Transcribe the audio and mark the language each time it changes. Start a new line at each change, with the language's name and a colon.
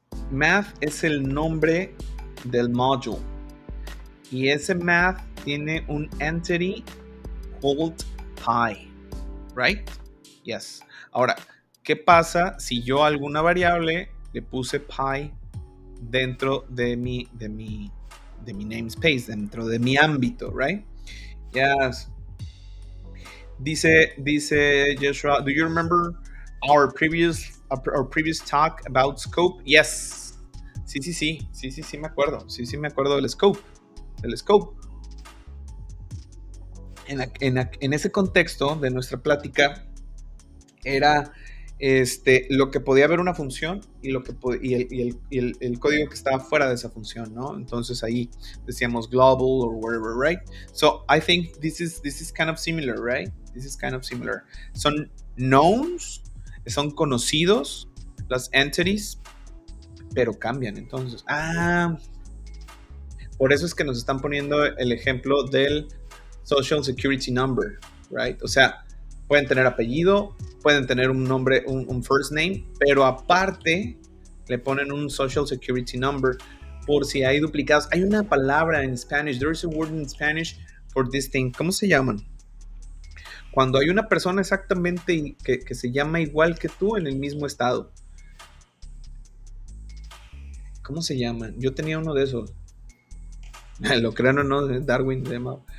Spanish: Math es el nombre del module. Y ese math tiene un
English: entity called pi. Right? Yes.
Spanish: Ahora, ¿qué pasa si yo a alguna variable le puse pi dentro de mi namespace, dentro de mi ámbito,
English: right? Yes.
Spanish: Dice
English: Joshua, do you remember our previous talk about scope? Yes.
Spanish: Sí, me acuerdo. Sí, me acuerdo del scope. En ese contexto de nuestra plática era lo que podía haber una función y el código que estaba fuera de esa función, ¿no? Entonces ahí decíamos
English: global or whatever, right? So I think this is kind of similar, right? This is kind of similar.
Spanish: Son knowns, son conocidos, las entities, pero cambian. Entonces, por eso es que nos están poniendo el ejemplo del Social Security Number,
English: right?
Spanish: O sea, pueden tener apellido, pueden tener un nombre, un first name, pero aparte le ponen un Social Security Number por si hay duplicados. Hay una palabra en
English: Spanish, there is a word in Spanish for this thing.
Spanish: ¿Cómo se llaman? Cuando hay una persona exactamente que se llama igual que tú en el mismo estado. ¿Cómo se llaman? Yo tenía uno de esos. Lo crean o no, Darwin se llama.